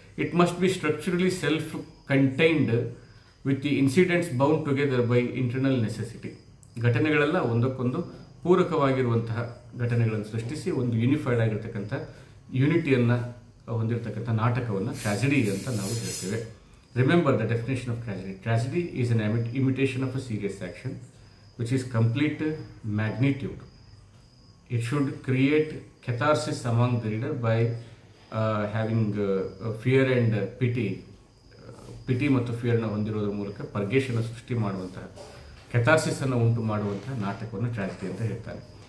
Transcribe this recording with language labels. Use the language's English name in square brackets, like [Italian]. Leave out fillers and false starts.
[English] It must be structurally self contained with the incidents bound together by internal necessity. [Kannada] ಘಟನೆಗಳೆಲ್ಲ ಒಂದಕ್ಕೊಂದು ಪೂರಕವಾಗಿರುವಂತಹ ಘಟನೆಗಳನ್ನು ಸೃಷ್ಟಿಸಿ ಒಂದು unified ಆಗಿರ್ತಕ್ಕಂಥ ಯೂನಿಟಿಯನ್ನು ಹೊಂದಿರತಕ್ಕಂಥ ನಾಟಕವನ್ನು ಟ್ರಾಜಿಡಿ ಅಂತ ನಾವು ಹೇಳ್ತೇವೆ. [English] Remember the definition of tragedy. Tragedy is an imitation of a serious action which is complete magnitude. It should create catharsis among the reader by having fear and pity [Kannada] ಮತ್ತು ಫಿಯರ್ನ ಹೊಂದಿರೋದ್ರ ಮೂಲಕ ಪರ್ಗೇಷನ್ನು ಸೃಷ್ಟಿ ಮಾಡುವಂತಹ, ಕೆಥಾರ್ಸಿಸನ್ನು ಉಂಟು ಮಾಡುವಂತಹ ನಾಟಕವನ್ನು ಟ್ರಾಜಿಡಿ ಅಂತ ಹೇಳ್ತಾರೆ.